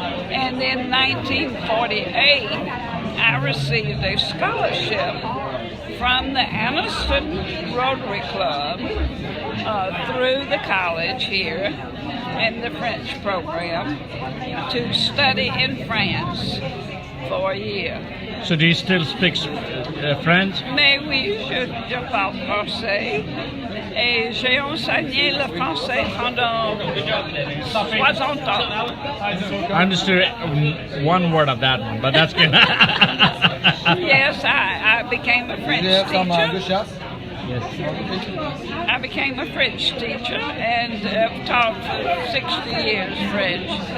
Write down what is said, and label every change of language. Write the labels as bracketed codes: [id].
[en] And in 1948, I received a scholarship from the Anniston Rotary Club through the college here in the French program to study in France for a year. So do you still speak French? [fr] Mais oui, je parle français. Et j'ai enseigné le français pendant 60 ans. [en] I understood 1 word of that one, but that's good. Yes, I became a French teacher. Yes. I became a French teacher and have taught for 60 years French.